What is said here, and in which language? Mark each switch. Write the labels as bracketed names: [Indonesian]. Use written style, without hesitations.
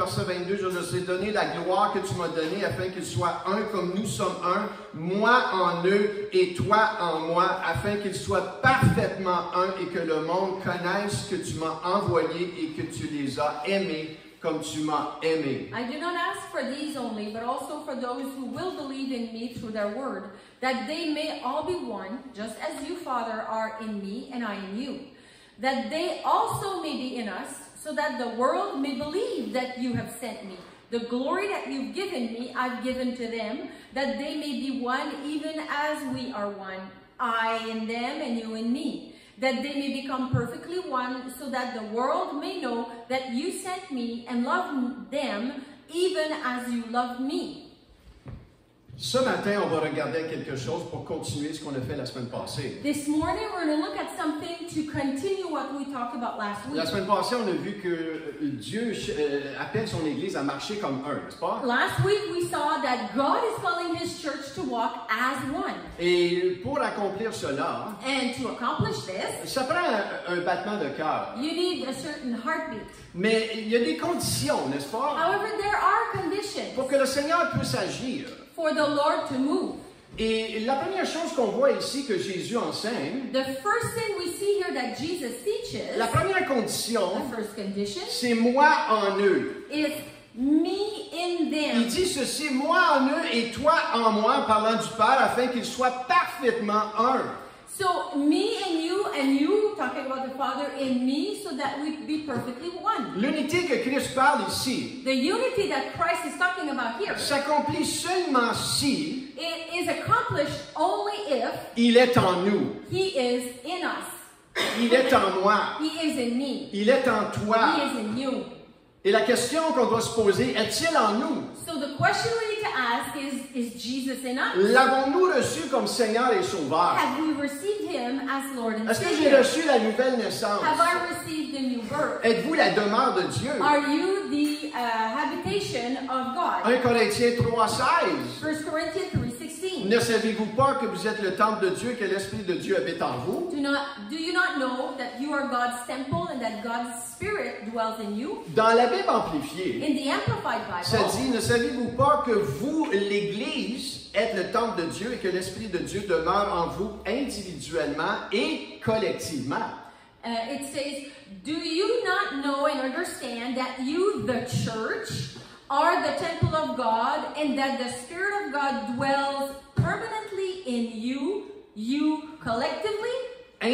[French] Verset 22, je leur ai donné la gloire que tu m'as donnée, afin qu'ils soient un comme nous sommes un, moi en eux et toi en moi, afin qu'ils soient parfaitement un et que le monde connaisse que tu m'as envoyé et que tu les as aimés comme tu m'as aimé. [English] I do not ask for these only, but also for those who will believe in me through their word, that they may all be one, just as you, Father, are in me and I in you, that they also may be in us, so that the world may believe that you have sent me. The glory that you've given me, I've given to them, that they may be one even as we are one, I in them and you in me. That they may become perfectly one, so that the world may know that you sent me and loved them, even as you loved me. [French] Ce matin, on va regarder quelque chose pour continuer ce qu'on a fait la semaine passée. [English] This morning, we're going to look at something to continue what we talked about last week. [French] La semaine passée, on a vu que Dieu appelle son Église à marcher comme un, n'est-ce pas? [English] Last week we saw that God is calling His church to walk as one. [French] Et pour accomplir cela, [English] And to accomplish this, [French] ça prend un battement de cœur. [English] you need a certain heartbeat. [French] Mais il y a des conditions, n'est-ce pas? [English] However, there are conditions [French] Pour que le Seigneur puisse agir. [English] for the Lord to move. [French] Et la première chose qu'on voit ici que Jésus enseigne, [English] The first thing we see here that Jesus teaches, [French] la première condition, [English] the first condition, [French] c'est moi en eux. [English] is me in [French] Il [English] them. [French] dit ceci, moi en eux et toi en moi, en parlant du Père, afin qu'ils soient parfaitement un. [English] So me and you, talking about the Father in me, so that we be perfectly one. [French] L'unité que Christ parle ici [English] The unity that Christ is talking about here, [French] s'accomplit seulement si [English] it is accomplished only if [French] il est en nous, [English] He is in us. [French] il est en moi, [English] He is in me. [French] il est en [English] He [French] toi. [English] is in you. [French] Et la question qu'on doit se poser, est-il en nous? [English] So the question we need to ask is Jesus in us? [French] L'avons-nous reçu comme Seigneur et Sauveur? [English] Have we received Him as Lord and [French] Est-ce que j'ai [English] Savior? [French] reçu la nouvelle naissance? [English] Have I received the new birth? [French] Êtes-vous la demeure de Dieu? [English] Are you the habitation of God? [French] 1 Corinthiens 3,16. [English] 1 Corinthians 3:16. [French] Ne savez-vous pas que vous êtes le temple de Dieu, que l'Esprit de Dieu habite en vous? [English] Do you not know that you are God's temple and that God's Spirit dwells in you? [French] Dans la Bible amplifiée, [English] In the Amplified [French] ça [English] Bible, [French] dit, ne savez-vous pas que vous, l'Église, êtes le temple de Dieu et que l'Esprit de Dieu demeure en vous individuellement et collectivement? [English] it says, do you not know and understand that you, the church, are the temple of God and that the Spirit of God dwells permanently in you collectively and